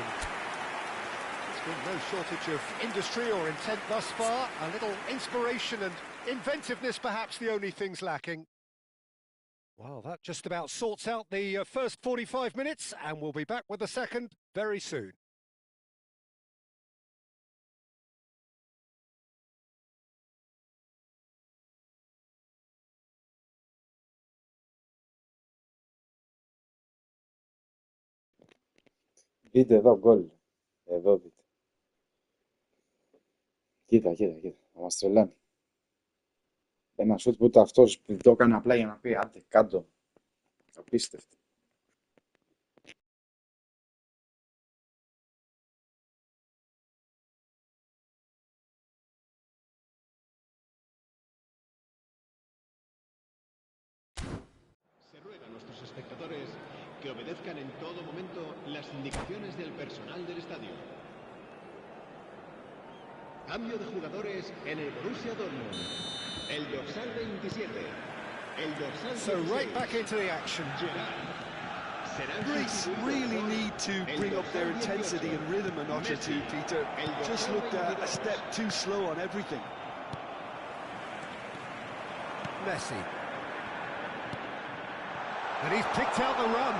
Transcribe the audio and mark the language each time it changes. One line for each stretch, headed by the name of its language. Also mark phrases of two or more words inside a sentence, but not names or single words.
English: There's been no shortage of industry or intent thus far. A little inspiration and inventiveness, perhaps the only things lacking. Well, that just about sorts out the first 45 minutes, and we'll be back with the second very soon.
Greek: Δείτε εδώ γκολ. Εδώ δείτε. Κοίτα. Θα μας τρελάνει. Ένα σούτ που ούτε αυτός το έκανε απλά για να πει άντε κάτω. Απίστευτο.
Spanish: Se ruega a nuestros espectadores que obedezcan en todo momento las indicaciones del personal del estadio. Cambio de jugadores en el Borussia Dortmund. El dorsal 27. El dorsal 16.
English: So right back into the action. Greece really need to bring up their intensity and rhythm a notch or two, Peter. Just looked a step too slow on everything. Messi. And he's picked out the run.